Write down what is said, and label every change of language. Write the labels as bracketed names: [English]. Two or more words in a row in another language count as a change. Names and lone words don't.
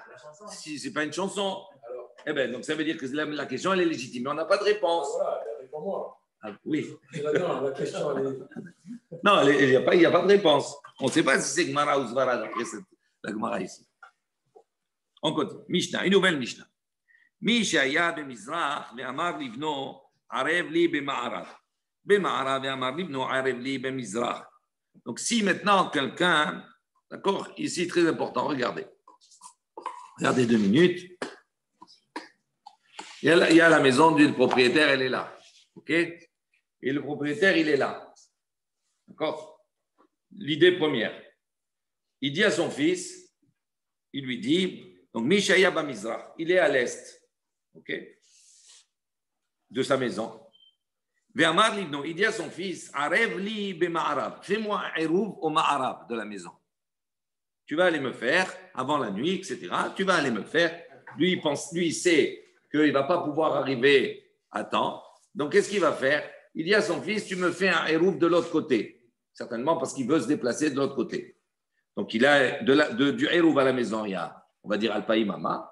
[French] Si ce n'est pas une chanson. Eh bien, donc ça veut dire que la question, elle est légitime. Mais on n'a pas de réponse. Voilà, réponds-moi. Ah, oui. Non, la question, elle est. Non, il n'y a pas de réponse. On ne sait pas si c'est Gemara ou Zvara d'après la Gemara ici. On continue. Mishnah, une nouvelle Mishnah. [Hebrew] מי שהיה במזרח ואמר לבנו ערב לי במערב. במערב ואמר לבנו ערב לי במזרח. [French] Donc si maintenant quelqu'un, d'accord, ici très important, regardez 2 minutes. Il y a la maison du propriétaire, elle est là. OK? Et le propriétaire, il est là. D'accord? L'idée première. Il dit à son fils, il lui dit, donc [Hebrew] מי שהיה במזרח, [French] il est à l'est, ok, de sa maison. [Hebrew] ואמר לבנו, [French] il dit à son fils, [Hebrew] ערב לי במערב, [French] fais-moi un eruv au ma'arav de la maison. Tu vas aller me faire, avant la nuit, etc., tu vas aller me faire. Lui, il sait qu'il ne va pas pouvoir arriver à temps. Donc, qu'est-ce qu'il va faire? Il dit à son fils, tu me fais un eruv de l'autre côté. Certainement parce qu'il veut se déplacer de l'autre côté. Donc, il a du eruv à la maison, il y a, on va dire, Alpaïmama.